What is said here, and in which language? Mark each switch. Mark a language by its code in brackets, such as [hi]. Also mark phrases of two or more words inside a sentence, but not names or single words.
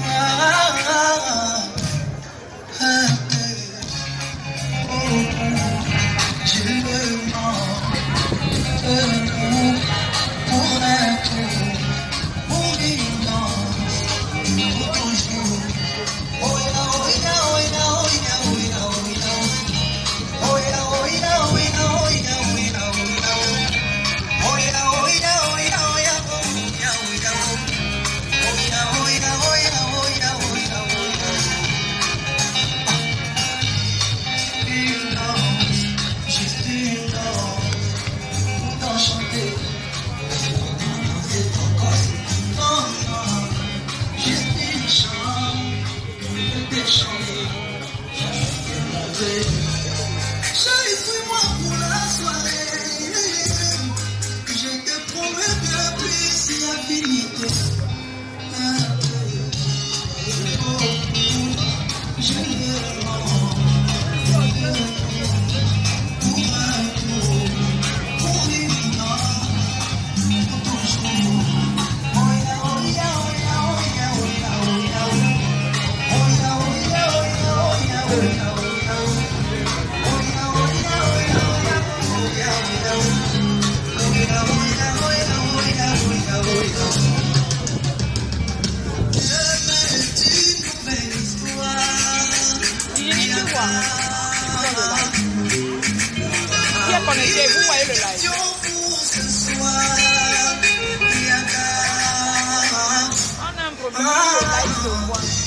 [fr] Je le mens pour un tour, pour une danse, pour toujours. [en] Oh yeah, oh yeah, oh yeah, oh yeah, oh yeah, oh yeah. Oh yeah, oh yeah, oh yeah, oh yeah, oh yeah, oh yeah. Oh yeah, oh yeah, oh yeah, oh yeah, oh yeah, oh yeah. Oh yeah, oh yeah, oh yeah, oh yeah, oh yeah, oh yeah. [fr] Une danse, juste une danse, pour t'enchanter. C'est ton corps, non, non, juste une chance, des chanter. Chérie, suis-moi pour la soirée. Je te promets bien plus si affinité. Je le rends pour un tour, pour une danse, pour toujours. [en] Oh yeah, oh yeah, oh yeah, oh yeah, oh yeah, oh yeah. Oh yeah, oh yeah, oh yeah, oh yeah, oh yeah, oh yeah. Oh yeah, oh yeah, oh yeah, oh yeah, oh yeah, oh yeah. Oh yeah, oh yeah, oh yeah, oh yeah, oh yeah, oh yeah. [fr] Qui est connecté, vous voyez le live. On a un problème, le live se voit.